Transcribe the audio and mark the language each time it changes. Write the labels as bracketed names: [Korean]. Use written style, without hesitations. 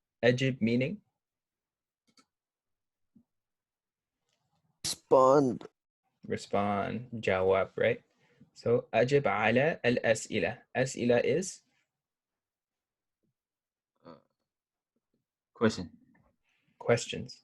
[English] أجب meaning respond. [Arabic] جواب, right? So أجب على الأسئلة. [English] أسئلة is questions.